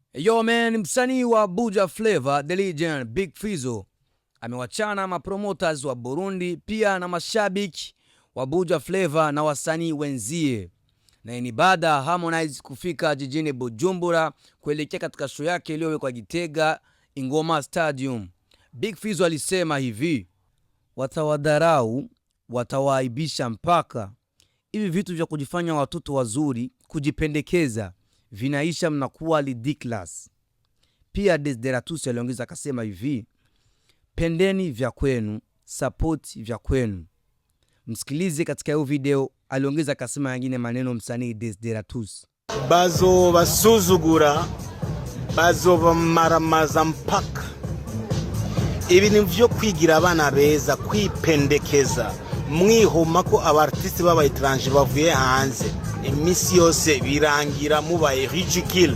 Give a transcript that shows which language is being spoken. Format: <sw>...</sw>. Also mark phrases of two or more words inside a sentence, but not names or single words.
<sw>Yo man, msanii wa Buja Flavor, The Legend, Big Fizzo amewachana mapromoters wa Burundi pia na mashabiki wa Buja Flavor na wasanii wenzie. Na ni baada ya Harmonize kufika jijini Bujumbura kuelekea katika show yake iliyowekwa Gitega Ingoma Stadium. Big Fizzo alisema hivi: watawadharau, watawaaibisha mpaka hivi vitu vya kujifanya watoto wazuri, kujipendekeza vinaisha, mnakuwa ridiculous. Pia Desideratus aliongeza akasema hivi: pendeni vya kwenu, support vya kwenu. Msikilize katika hiyo video, aliongeza akasema yengine maneno msanii Desideratus.</sw> <rn>Bazo basuzugura, bazo bamaramaza mpaka. Ibi ni vyo kwigira abana beza, kwipendekeza, mwihoma ko abartiste baba étranger bavuye hanze. Imisi yose birangira mubaye ridicule.</rn>